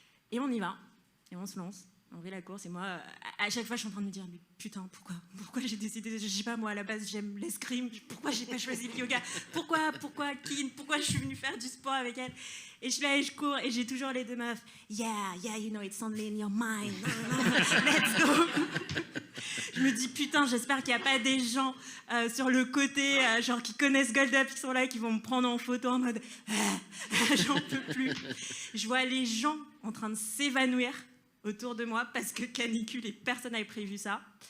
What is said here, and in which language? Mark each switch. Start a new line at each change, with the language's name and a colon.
French: Et on y va, et on se lance. On fait la course et moi, à chaque fois, je suis en train de me dire mais putain, pourquoi j'ai décidé, je sais pas, moi à la base j'aime l'escrime, pourquoi j'ai pas choisi le yoga, pourquoi je suis venue faire du sport avec elle. Et je suis là et je cours et j'ai toujours les 2 meufs.
English: Yeah, you know it's only in your mind. Let's go.
French: Je me dis putain, j'espère qu'il n'y a pas des gens sur le côté, genre qui connaissent Gold Up, qui sont là, qui vont me prendre en photo en mode j'en peux plus. Je vois les gens en train de s'évanouir autour de moi parce que canicule et personne n'avait prévu ça.